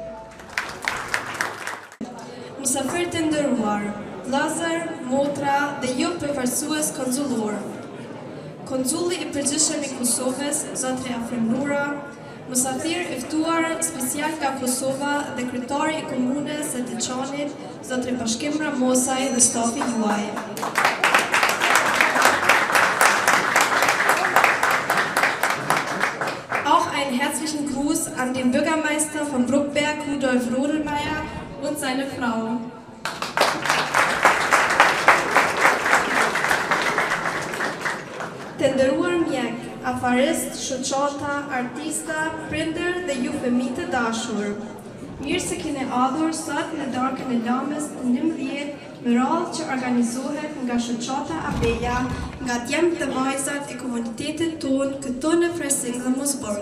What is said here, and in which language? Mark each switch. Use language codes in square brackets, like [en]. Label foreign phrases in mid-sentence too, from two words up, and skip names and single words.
[sq] Musafir të nderuar, vllazër, motra dhe ju përfaqësues konsullor. Konsulli i përgjithshëm i Kosovës, zotri Afrimnura, musafir i ftuar special nga Kosova dhe kryetari i komunës së Tiçanit, zotri Bashkim Ramosaj dhe stafi juaj. [de] Auch einen herzlichen Gruß an den Bürgermeister von Bruckberg, Rudolf Rodelmeier und seine Frau. [sq] Të nderuar mjek, afarist, shoqata, artista, prindër dhe ju fëmijë të dashur. Mirë se keni ardhur sot në darkën e lamës të 11 me radhë që organizohet nga shoqata Abeja, nga djemt dhe vajzat e komunitetit tonë këtu në Freising dhe Mosburg.